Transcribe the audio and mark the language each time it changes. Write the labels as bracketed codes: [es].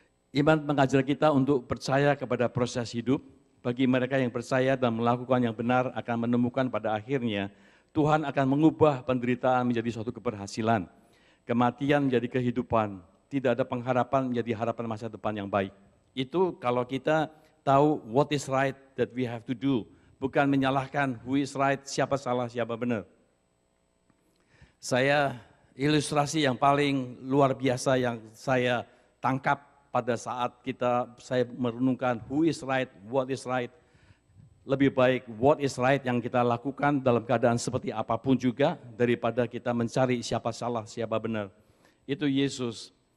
[id] Iman mengajar kita untuk percaya kepada proses hidup. Bagi mereka yang percaya dan melakukan yang benar akan menemukan pada akhirnya Tuhan akan mengubah penderitaan menjadi suatu keberhasilan. Kematian menjadi kehidupan. Tidak ada pengharapan menjadi harapan masa depan yang baik. Itu kalau kita tahu [en] what is right that we have to do. [id] Bukan menyalahkan [en] who is right, [id] siapa salah, siapa benar. Saya ilustrasi yang paling luar biasa yang saya tangkap pada saat saya merenungkan [en] who is right, what is right. [id] Lebih baik [en] what is right [id] yang kita lakukan dalam keadaan seperti apapun juga daripada kita mencari siapa salah, siapa benar. Itu Yesus.